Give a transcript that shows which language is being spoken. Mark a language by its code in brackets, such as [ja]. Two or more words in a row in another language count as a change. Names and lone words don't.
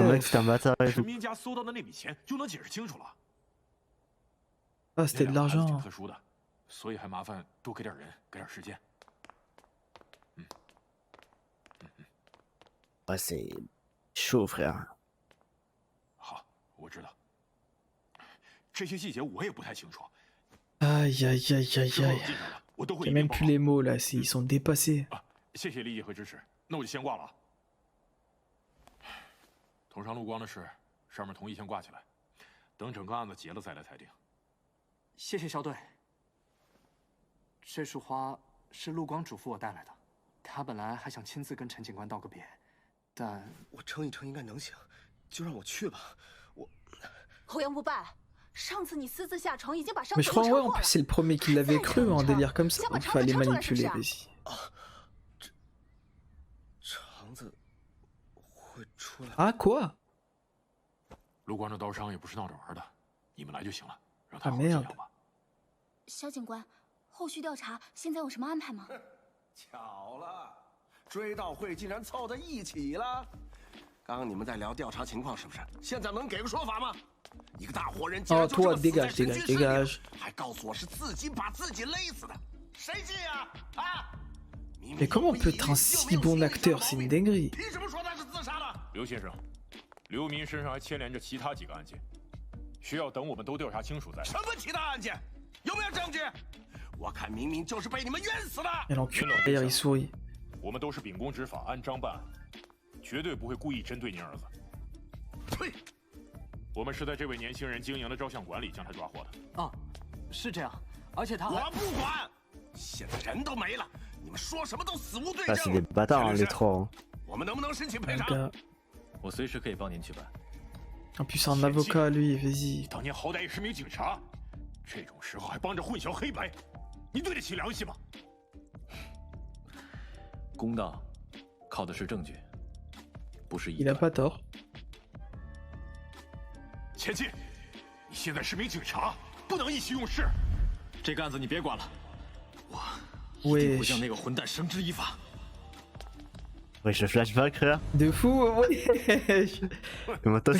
[fr] son mec c'est un bâtard et tout. Ah, c'était de l'argent. Ouais, c'est chaud, frère. [zh] 我知道，这些细节我也不太清楚。 [fr] Aïe, aïe, aïe, aïe, aïe. Il n'y a même plus les mots là, ils sont dépassés. [zh] 谢谢理解和支持，那我就先挂了啊。头上陆光的事，上面同意先挂起来，等整个案子结了再来裁定。谢谢小队。这束花是陆光嘱咐我带来的，他本来还想亲自跟陈警官道个别，但我撑一撑应该能行，就让我去吧。我侯阳不败，上次你私自下床已经把伤 [fr] Mais [zh] 口 [fr] je [zh] 都 [fr] crois [zh] 车 [fr] ouais, [zh] 祸 [fr] en [zh] 了。 [fr] plus c'est le premier qui l'avait cru, un délire comme ça. [zh] 想把 [fr] Il [zh] 肠子 [fr] fallait [zh] 撑出来是不是 [fr] manipuler, [zh] 啊？ [fr] vas-y. [zh] 肠子会出来。 [fr] Ah quoi? [zh] 陆光这刀伤也不是闹着玩的，你们来就行了，让他 [fr] Ah [zh] 好好休 [fr] merde. [zh] 养吧。肖警官，后续调查现在有什么安排吗？巧了，追悼会竟然凑在一起了。刚刚你们在聊调查情况是不是？现在能给个说法吗？一个大活人竟然就这么死在神居室里，还告诉我是自己把自己勒死的，谁信呀？啊！ [fr] Mais comment on peut être un si bon acteur? C'est une dinguerie. [zh] 凭什么说他是自杀的？刘先生，刘民身上还牵连着其他几个案件，需要等我们都调查清楚再。什么其他案件？有没有证据？我看明明就是被你们冤死的。 [fr] Et l'enculé, d'ailleurs, il sourit. [zh] 我们都是秉公执法，按章办案，绝对不会故意针对您儿子。呸！我们是在这位年轻人经营的照相馆里将他抓获的。啊，是这样，而且他我不管，现在人都没了，你们说什么都死无对 [fr] Ah, [zh] 证。 [fr] c'est des bâtards, hein, les trois. Hein. [zh] 我们能不能申请赔 [fr] Un [zh] 偿？ [fr] gars. [zh] 我随时可以帮您去办。 [fr] En plus, c'est un avocat, lui, vas-y. [zh] 当年好歹也是名警察，这种时候还帮着混淆黑白，你对得起良心吗？公道靠的是证据，不是 [fr] Il a pas tort. [zh] 前进！你现在是名警察，不能意气用事。这个案子你别管了，我一定会 [fr] Wesh. [zh] 将那个混蛋绳之以法。 [fr] Wesh, le flashback, frère. De fou, ouais. Comment toi,